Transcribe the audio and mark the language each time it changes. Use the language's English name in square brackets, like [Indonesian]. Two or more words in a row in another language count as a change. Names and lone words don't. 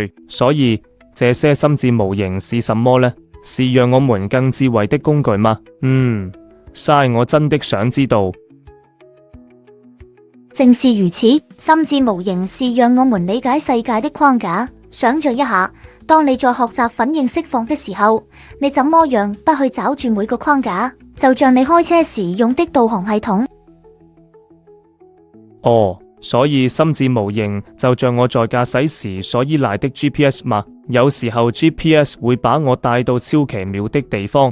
[Chinese] 所以這些心智模型是什麼呢？是讓我們更智慧的工具嗎？我真的想知道。正是如此，心智模型是讓我們理解世界的框架。想象一下，當你在學習反應釋放的時候，你怎麼樣不去找住每個框架？就像你開車時用的導航系統。所以心智模型就像我在駕駛時所依賴的 GPS 嗎？有時候 GPS 會把我帶到超奇妙的地方。